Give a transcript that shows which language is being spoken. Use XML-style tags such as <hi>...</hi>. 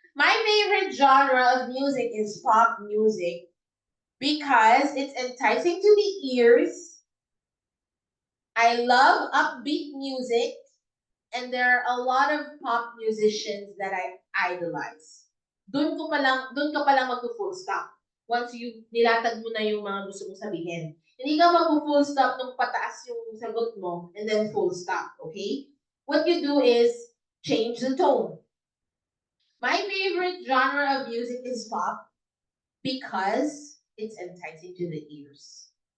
<en>My favorite genre of music is pop music because it's enticing to the ears. I love upbeat music, and there are a lot of pop musicians that I idolize.</en> <tl>Doon ka pa lang mag-full stop.</tl> <en>Once you</en> <tl>nilatag mo na yung mga gusto mong sabihin. Hindi ka mag-full stop nung pataas yung sagot mo</tl> <en>and then full stop,</en> <tl>okay?</tl> <en>What you do is change the tone. My favorite genre of music is pop because it's enticing to the ears.</en>